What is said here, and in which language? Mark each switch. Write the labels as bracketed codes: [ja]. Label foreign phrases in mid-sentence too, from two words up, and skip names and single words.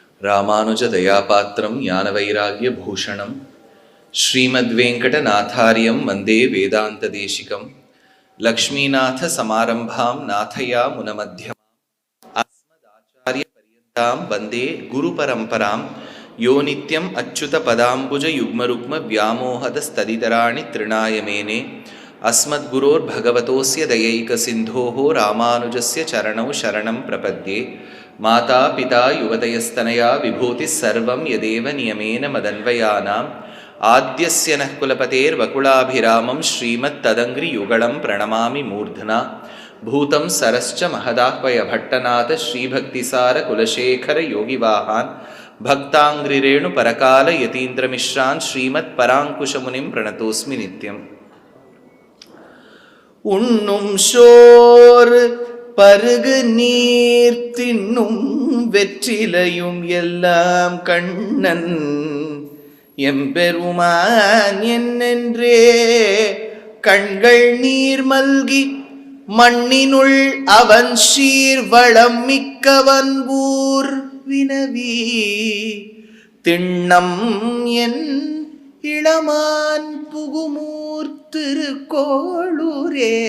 [sa] रामानुजदयापात्रं ज्ञानवैराग्यभूषणम् श्रीमद्वेङ्कटनाथार्यं वन्दे वेदान्तदेशिकम् लक्ष्मीनाथसमारम्भां नाथयामुनमध्यमाम् अस्मदाचार्यपर्यन्तां वन्दे गुरुपरम्पराम् यो नित्यम् अच्युतपदाम्बुजयुग्मरुक्म व्यामोहतस्तदितराणि तृणायमेने अस्मद्गुरोर्भगवतोस्य दयैकसिन्धोः रामानुजस्य चरणौ शरणं प्रपद्ये माता पिता युवतयस्तनया विभूतिः सर्वं यदेव नियमेन मदन्वयानाम् आद्यस्य नः कुलपतेर्वकुलाभिरामं श्रीमत्तदङ्घ्रियुगलं प्रणमामि मूर्ध्ना भूतं सरश्च महदाह्वयभट्टनाथ श्रीभक्तिसारकुलशेखरयोगिवाहान् भक्ताङ्घ्रिरेणुपरकालयतीन्द्रमिश्रान् श्रीमत्पराङ्कुशमुनिं प्रणतोऽस्मि नित्यम् [ta] உண்ணும் சோர் பருகு நீர் தின்னும் வெற்றிலையும் எல்லாம் கண்ணன் எம்பெருமான் என்னென்றே கண்கள் நீர் மல்கி மண்ணினுள் அவன் சீர் வளம் மிக்கவன் ஊர் வினவி திண்ணம் என் இளமான் புகுமூர் திருக்கோளூரே